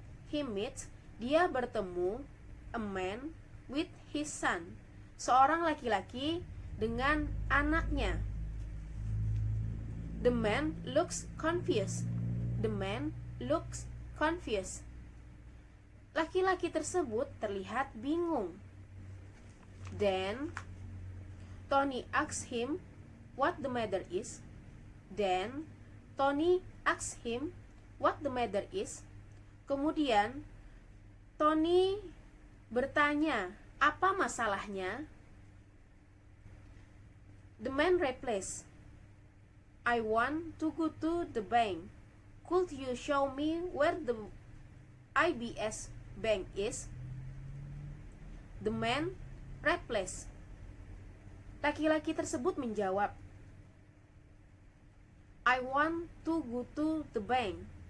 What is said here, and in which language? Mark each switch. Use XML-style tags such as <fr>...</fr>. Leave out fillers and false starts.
<en>He meets,</en> <id>dia bertemu,</id> <en>a man with his son,</en> <id>seorang laki-laki dengan anaknya.</id> <en>The man looks confused. The man looks confused.</en> <id>Laki-laki tersebut terlihat bingung.</id> <en>Then Tony asks him what the matter is. Then Tony asks him what the matter is.</en> <id>Kemudian Tony bertanya, apa masalahnya?</id> <en>The man replies, I want to go to the bank. Could you show me where the IBS bank is? The man replies.</en> <id>Laki-laki tersebut menjawab,</id> <en>I want to go to the bank.</en>